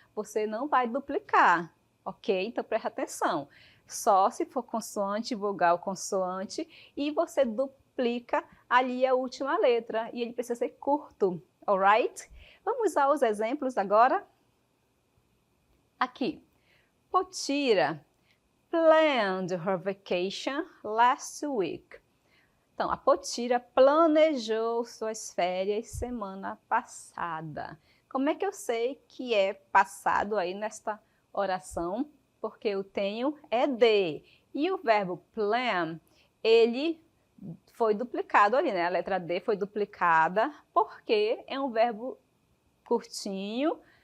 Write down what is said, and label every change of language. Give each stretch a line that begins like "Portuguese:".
Portuguese: Você não vai duplicar, ok? Então preste atenção. Só se for consoante, vogal, consoante, e você duplica ali a última letra, e ele precisa ser curto, alright? Vamos usar os exemplos agora. Aqui.
English: Potira planned her vacation last week.
Portuguese: Então, a Potira planejou suas férias semana passada. Como é que eu sei que é passado aí nesta oração? Porque eu tenho ED. E o verbo plan, ele foi duplicado ali, né? A letra D foi duplicada porque é um verbo curtinho.